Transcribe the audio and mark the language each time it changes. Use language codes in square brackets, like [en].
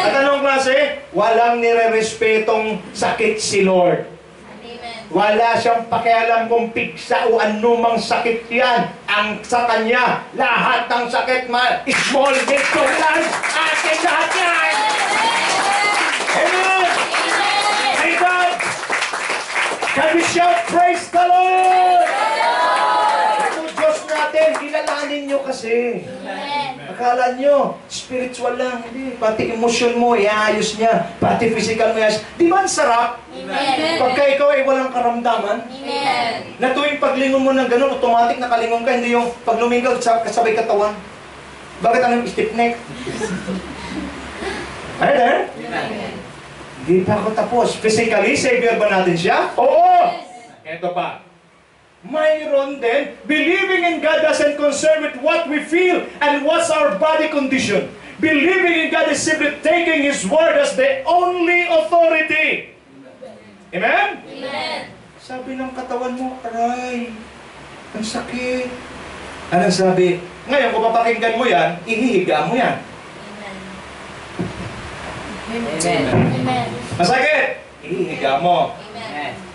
[tl] At anong klase? Walang nire-respetong sakit si Lord. Amen. Wala siyang pakialam kung piksa o anumang sakit yan. Ang sa Kanya, lahat ng sakit, [en] small, big, large, [tl] atin lahat yan. Amen! May God! [en] Can we shout, praise the Lord? [tl] Ito Diyos natin, kilalanin nyo kasi. Amen. Akala nyo, spiritual lang. Hindi. Pati emosyon mo, iayos niya. Pati physical mo, iayos. Di ba ang sarap? Amen. Pagka ikaw ay walang karamdaman, Amen. na tuwing paglingon mo ng ganun, automatic nakalingon ka, hindi yung pag lumingaw, kasabay katawan. Bakit anong stiff neck? [en] Are you there? Amen. [tl] Hindi pa ako tapos. Physically, Savior ba natin siya? Oo! Ito pa. Mayroon din, [en] believing in God doesn't concern with what we feel and what's our body condition. Believing in God is simply taking His word as the only authority. Amen? Amen. [tl] Sabi ng katawan mo, aray, ang sakit. Anong sabi? Ngayon, kung papakinggan mo yan, ihihiga mo yan. Amen. Amen. Masakit! Ihihiga mo. Amen.